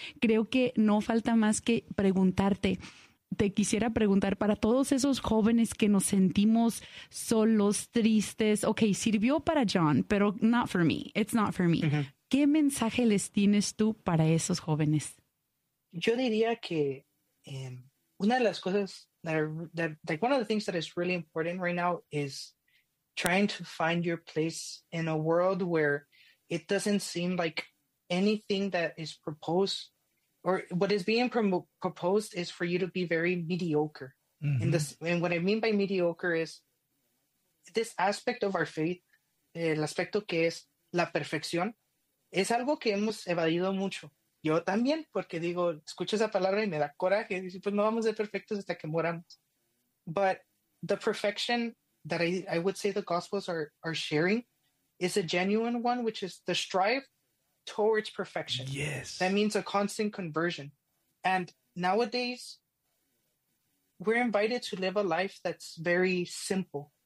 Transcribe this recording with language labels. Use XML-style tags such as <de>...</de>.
<es>Creo que no falta más que preguntarte. Te quisiera preguntar para todos esos jóvenes que nos sentimos solos, tristes.</es> <en>Okay,</en> <es>sirvió para John, pero</es> <en>not for me. It's not for me. Uh-huh.</en> <es>¿Qué mensaje les tienes tú para esos jóvenes? Yo diría que una de las cosas</es> <en>that one of the things that is really important right now is trying to find your place in a world where it doesn't seem like anything that is proposed or what is being proposed is for you to be very mediocre. Mm-hmm. And what I mean by mediocre is this aspect of our faith,</en> <es>el aspecto que es la perfección, es algo que hemos evadido mucho. Yo también, porque digo, escucho esa palabra y me da coraje. Dice, pues no vamos a ser perfectos hasta que moramos.</es> <en>But the perfection that I would say the Gospels are sharing is a genuine one, which is the strive towards perfection. Yes. That means a constant conversion. And nowadays, we're invited to live a life that's very simple.</en>